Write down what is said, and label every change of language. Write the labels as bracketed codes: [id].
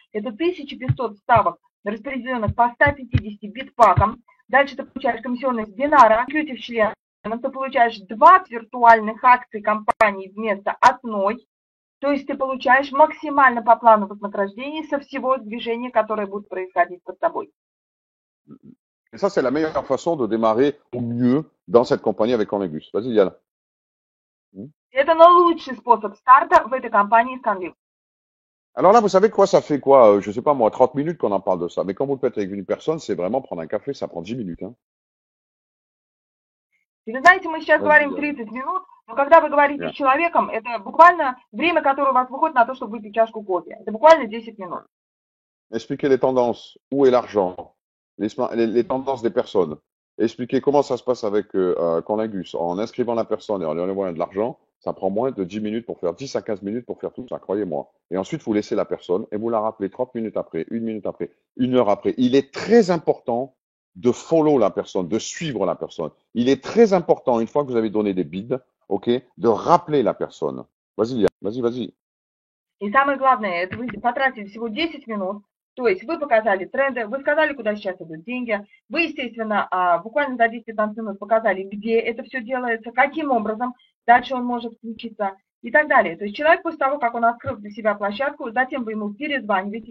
[ru] Это 1500 ставок, распределенных по 150 битпакам. Дальше ты получаешь комиссионные с бинара, экзекьютив член. Ты получаешь 20 виртуальных акций компании вместо одной, то есть ты получаешь максимально по плану вознаграждений со всего движения, которое будет происходить под тобой. [fr] Et ça, c'est la meilleure façon de démarrer au mieux dans cette compagnie avec Connegus. Vas-y, Yal. [ru] Это лучший способ старта в этой компании с Connegus. [fr] Alors là, vous savez quoi, ça fait quoi, je sais pas moi, 30 minutes qu'on en parle de ça. Mais quand vous le faites avec une personne, c'est vraiment prendre un café, ça prend 10 minutes, hein. [ru] И вы знаете, мы сейчас говорим 30 минут, но когда вы говорите с человеком, это буквально время, которое у вас выходит на то, чтобы выпить чашку кофе. Это буквально 10 минут. [fr] Expliquer les tendances, où est l'argent, les tendances des personnes. Expliquer comment ça se passe avec Connegus en inscrivant la personne et en lui envoyant de l'argent. Ça prend moins de 10 minutes pour faire 10 à 15 minutes pour faire tout ça, croyez-moi. Et ensuite, vous laissez la personne et vous la rappelez 30 minutes après, 1 minute après, 1 heure après. Il est très important de follow la personne, de suivre la personne. Il est très important, une fois que vous avez donné des bids, ok, de rappeler la personne. Vas-y. [ru] И самое главное, это вы потратили всего 10 минут, то есть вы показали тренды, вы сказали, куда сейчас идут деньги, вы, естественно, буквально за 10-15 минут показали, где это все делается, каким образом, дальше он может включиться и так далее. То есть человек после того, как он открыл для себя площадку, затем вы ему перезваниваете.